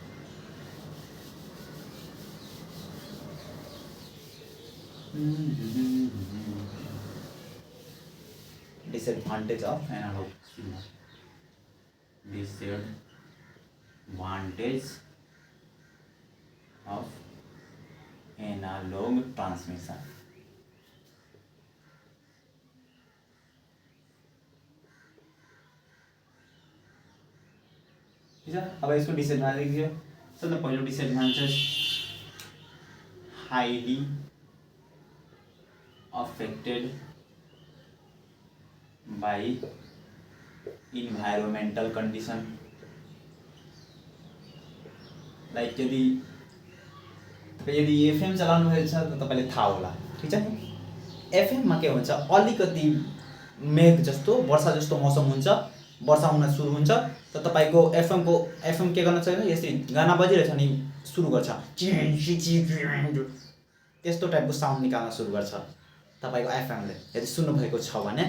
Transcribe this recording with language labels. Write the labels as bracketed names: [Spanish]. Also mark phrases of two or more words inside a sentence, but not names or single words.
[English] disadvantage of analog signal, disadvantage of analog transmission. [Hindi] ठीक है, अब इसको डिसएडवांटेज लिखिए। सबसे पहले [English] disadvantage, highly affected by environmental condition. [Nepali] लाइक यदि एफएम चलाउनु भएको छ त तपाईले थाहा होला, ठीक छ नि। एफएम मा के हुन्छ, अलिकति मेघ जस्तो वर्षा जस्तो मौसम हुन्छ, वर्षा हुन सुरु हुन्छ त तपाईको एफएम के गर्न सक्छ, यसरी गाना बजिरहेछ नि सुरु गर्छ, त्यस्तो टाइपको साउन्ड निकाल्न सुरु गर्छ तपाईको एफएमले, यदि सुन्नु भएको छ भने।